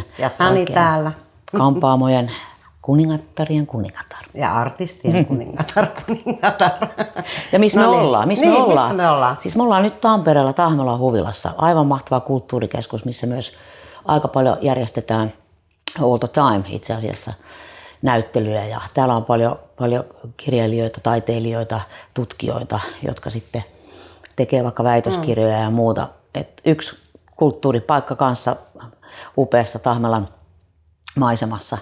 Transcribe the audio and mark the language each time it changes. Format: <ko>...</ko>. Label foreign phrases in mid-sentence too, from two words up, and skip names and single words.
<fi>Ja Sani täällä. kampaamojen kuningattarien kuningatar. Ja artistien kuningatar. Ja missä me ollaan? Missä me ollaan? Siis me ollaan nyt Tampereella Tahmelan huvilassa. Aivan mahtava kulttuurikeskus, missä myös aika paljon järjestetään</fi> <en>all the time</en> <fi>itse asiassa näyttelyjä. Ja täällä on paljon kirjailijoita, taiteilijoita, tutkijoita, jotka sitten tekee vaikka väitöskirjoja ja muuta. Et yksi kulttuuripaikka kanssa upeassa Tahmelan maisemassa.</fi>